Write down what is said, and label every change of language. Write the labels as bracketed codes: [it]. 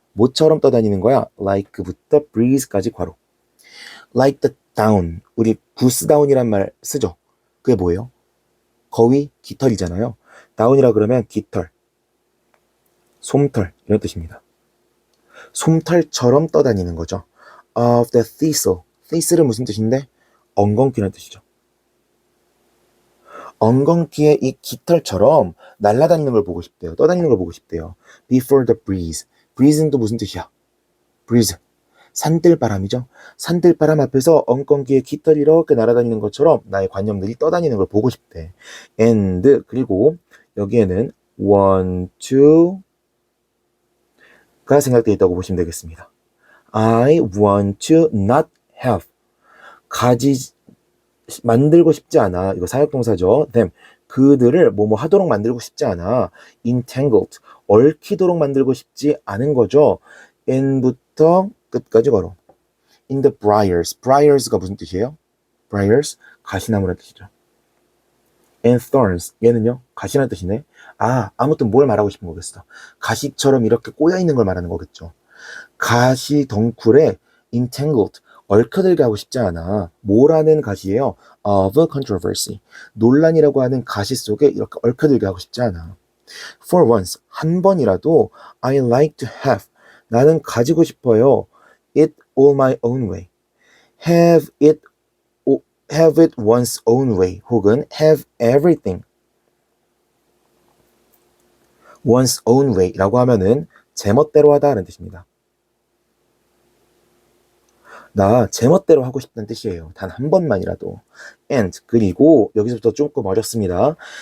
[ko] 뭐처럼 떠다니는 거야? like부터 breeze까지 괄호. like the down, 우리 goose down이란 말 쓰죠? 그게 뭐예요? 거위, 깃털이잖아요. down이라 그러면 깃털, 솜털 이런 뜻입니다. 솜털처럼 떠다니는 거죠. of the thistle은 무슨 뜻인데? 엉겅퀴라는 뜻이죠. 엉겅퀴의 이 깃털처럼 날아다니는 걸 보고 싶대요. 떠다니는 걸 보고 싶대요. [en] Before the breeze [ko] 는 또 무슨 뜻이야? breeze, 산들바람이죠. 산들바람 앞에서 엉겅퀴의 깃털이 이렇게 날아다니는 것처럼 나의 관념들이 떠다니는 걸 보고 싶대. And 그리고 여기에는 want to가 생각되어 있다고 보시면 되겠습니다. [en] I want to not have [ko] 만들고 싶지 않아. 이거 사역동사죠. them 그들을 뭐뭐 하도록 만들고 싶지 않아. entangled 얽히도록 만들고 싶지 않은 거죠. in부터 끝까지 걸어. in the briers가 무슨 뜻이에요? briars 가시나무라는 뜻이죠. and thorns 얘는요 가시라는 뜻이네. 아무튼 뭘 말하고 싶은 거겠어. 가시처럼 이렇게 꼬여 있는 걸 말하는 거겠죠. 가시 덩쿨에 entangled 얽혀들게 하고 싶지 않아. 뭐라는 가시예요? of controversy. 논란이라고 하는 가시 속에 이렇게 얽혀들게 하고 싶지 않아. [en] For once, [ko] 한 번이라도 [en] I like to have. [ko] 나는 가지고 싶어요. [en] It all my own way. Have it, have it one's own way. [ko] 혹은 [en] have everything one's own way [ko] 라고 하면은 제멋대로 하다라는 뜻입니다. 나 제멋대로 하고 싶다는 뜻이에요. 단 한 번만이라도. And 그리고 여기서부터 조금 어렵습니다.